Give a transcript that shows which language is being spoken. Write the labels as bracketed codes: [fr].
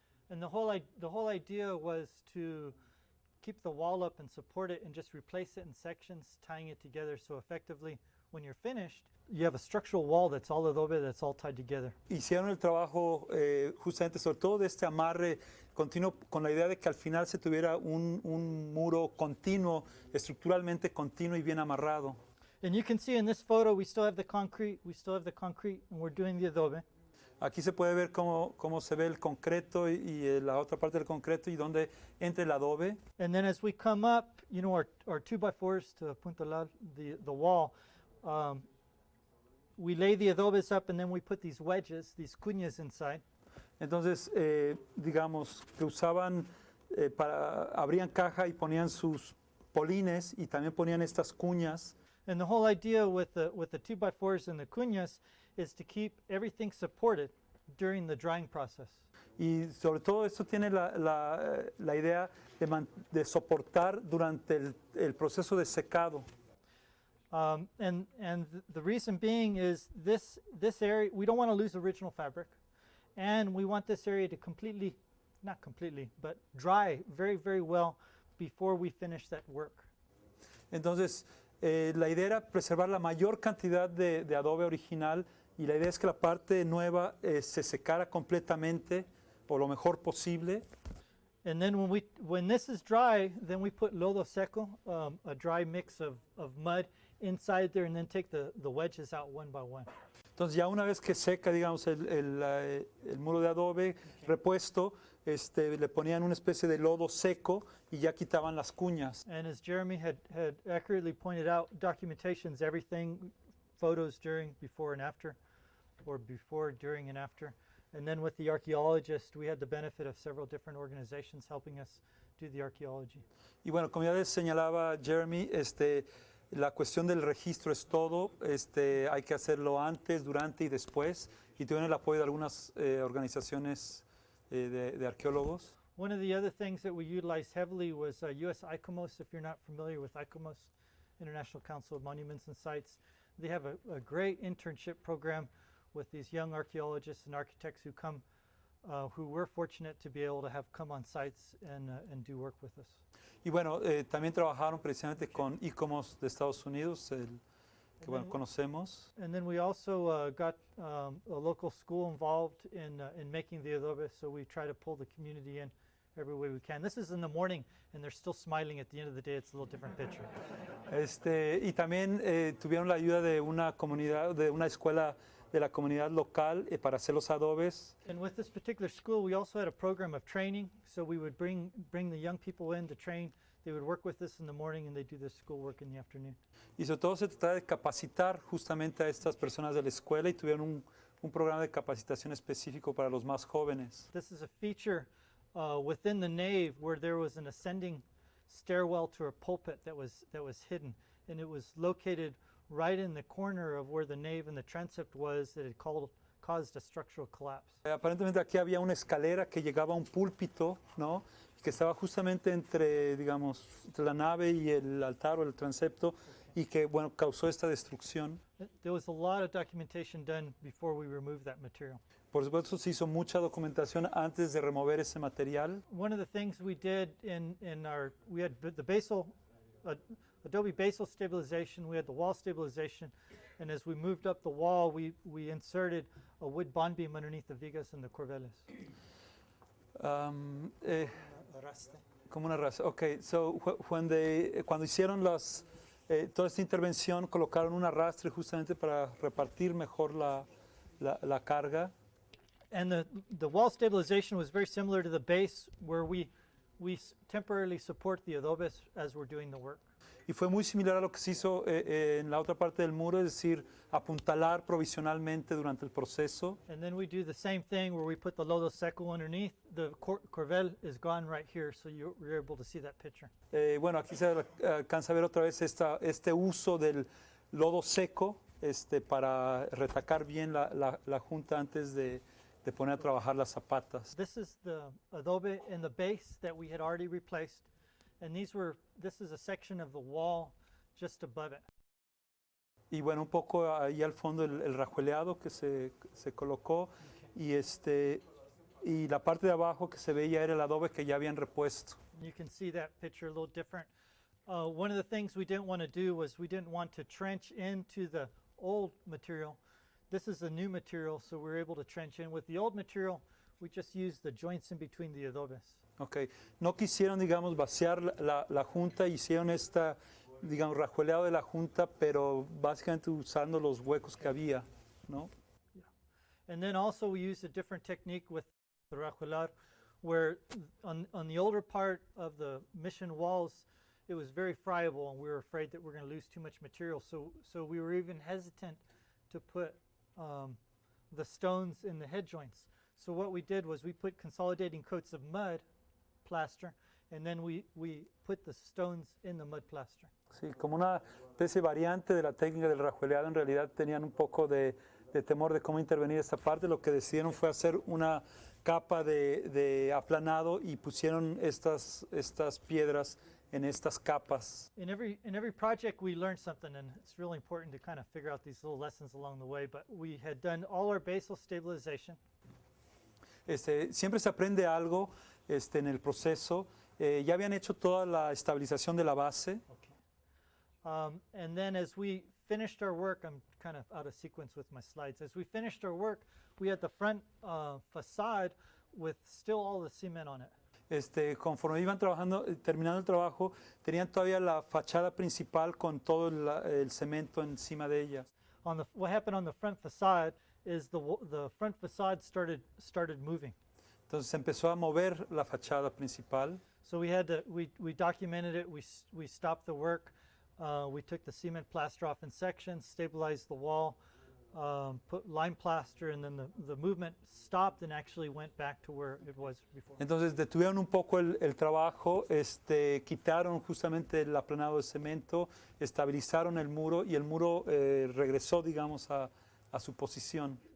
[en] And the whole idea was to keep the wall up and support it and just replace it in sections, tying it together so effectively when you're finished, you have a structural wall that's all adobe, that's all tied together. [es] Hicieron el trabajo justamente sobre todo de este amarre continuo con la idea de que al final se tuviera un muro continuo, estructuralmente continuo y bien amarrado. [en] And you can see in this photo we still have the concrete, and we're doing the adobe. [es] Aquí se puede ver cómo se ve el concreto y la otra parte del concreto y donde entra el adobe. [en] And then as we come up, you know, our 2x4s to apuntalar the wall, we lay the adobes up and then we put these wedges, these cuñas inside. [es] Entonces, digamos, que usaban, abrían caja y ponían sus polines y también ponían estas cuñas. [en] And the whole idea with the 2x4s and the cuñas is to keep everything supported during the drying process. [es] Y sobre todo esto tiene la idea de soportar durante el proceso de secado. [en] And the reason being is this area, we don't want to lose original fabric, and we want this area to not completely, but dry very, very well before we finish that work. [es] Entonces, la idea era preservar la mayor cantidad de adobe original y la idea es que la parte nueva se secara completamente o lo mejor posible. [en] And then when this is dry, then we put lodo seco, a dry mix of mud inside there, and then take the wedges out one by one. [es] Entonces ya una vez que seca, digamos, el muro de adobe repuesto, le ponían una especie de lodo seco y ya quitaban las cuñas. [en] And as Jeremy had accurately pointed out, documentation's everything, photos during, before and after, or before, during, and after. And then with the archaeologist, we had the benefit of several different organizations helping us do the archaeology. [es] Y bueno, como ya les señalaba Jeremy, la cuestión del registro es todo. Hay que hacerlo antes, durante y después. Y tuvieron el apoyo de algunas organizaciones de arqueólogos. [en] One of the other things that we utilized heavily was US ICOMOS. If you're not familiar with ICOMOS, International Council of Monuments and Sites, they have a great internship program with these young archaeologists and architects who come, who we're fortunate to be able to have come on sites and do work with us. [es] Y bueno, también trabajaron precisamente con ICOMOS de Estados Unidos, que bueno, conocemos. [en] And then we also got a local school involved in making the adobe, so we try to pull the community in every way we can. This is in the morning, and they're still smiling. At the end of the day, it's a little different picture. [es] Y también tuvieron la ayuda de una comunidad, de una escuela de la comunidad local para hacer los adobes. [en] And with this particular school, we also had a program of training, so we would bring the young people in to train. They would work with us in the morning and they do their schoolwork in the afternoon. [es] Y sobre todo se trata de capacitar justamente a estas personas de la escuela y tuvieron un programa de capacitación específico para los más jóvenes. [en] This is a feature within the nave where there was an ascending stairwell to a pulpit that was hidden, and it was located right in the corner of where the nave and the transept was that had caused a structural collapse. [es] Aparentemente aquí había una escalera que llegaba a un púlpito, ¿no? Que estaba justamente entre, digamos, entre la nave y el altar o el transepto y que, bueno, causó esta destrucción. [en] There was a lot of documentation done before we removed that material. [es] Por supuesto se hizo mucha documentación antes de remover ese material. [en] One of the things we did we had the basal, Adobe basal stabilization, we had the wall stabilization, and as we moved up the wall, we inserted a wood bond beam underneath the vigas and the corveles. [es] Arrastre. Como una raza. [en] Ok, so [es] cuando hicieron toda esta intervención, colocaron un arrastre justamente para repartir mejor la carga. [en] And the wall stabilization was very similar to the base, where we temporarily support the adobes as we're doing the work. [es] Y fue muy similar a lo que se hizo en la otra parte del muro, es decir, apuntalar provisionalmente durante el proceso. [en] And then we do the same thing where we put the lodo seco underneath. The corvel is gone right here, so you're able to see that picture. [es] Bueno, aquí se alcanza a ver otra vez este uso del lodo seco para retacar bien la junta antes de poner a trabajar las zapatas. [en] This is the adobe in the base that we had already replaced, and this is a section of the wall just above it. [es] Y bueno, un poco ahí al fondo el rajueleado que se colocó y la parte de abajo que se veía era el adobe que ya habían repuesto. [en] You can see that picture a little different. One of the things we didn't want to do was we didn't want to trench into the old material. This is a new material, so we're able to trench in. With the old material, we just used the joints in between the adobes. Okay. [es] No quisieron, digamos, vaciar la junta, hicieron digamos, rajueleado de la junta, pero básicamente usando los huecos que había, ¿no? [en] Yeah. And then also we used a different technique with the rajuelar, where on the older part of the mission walls, it was very friable, and we were afraid that we're going to lose too much material. So we were even hesitant to put the stones in the head joints. So what we did was we put consolidating coats of mud plaster, and then we put the stones in the mud plaster. [es] Sí, como una especie variante de la técnica del rajueleado, en realidad tenían un poco de temor de cómo intervenir esta parte. Lo que decidieron fue hacer una capa de aplanado y pusieron estas piedras en estas capas. [en] In every project we learned something, and it's really important to kind of figure out these little lessons along the way. But we had done all our basal stabilization. [es] Siempre se aprende algo en el proceso. Ya habían hecho toda la estabilización de la base. [en] Okay. And then as we finished our work, I'm kind of out of sequence with my slides. As we finished our work, we had the front facade with still all the cement on it. [es] Conforme iban terminando el trabajo, tenían todavía la fachada principal con todo el cemento encima de ella. [en] What happened on the front facade is the front facade started moving. [es] Entonces empezó a mover la fachada principal. [en] So we documented it. We stopped the work. We took the cement plaster off in sections, stabilized the wall, put lime plaster, and then the movement stopped and actually went back to where it was before. [es] Entonces detuvieron un poco el trabajo, quitaron justamente el aplanado de cemento, estabilizaron el muro y el muro regresó, digamos, a su posición.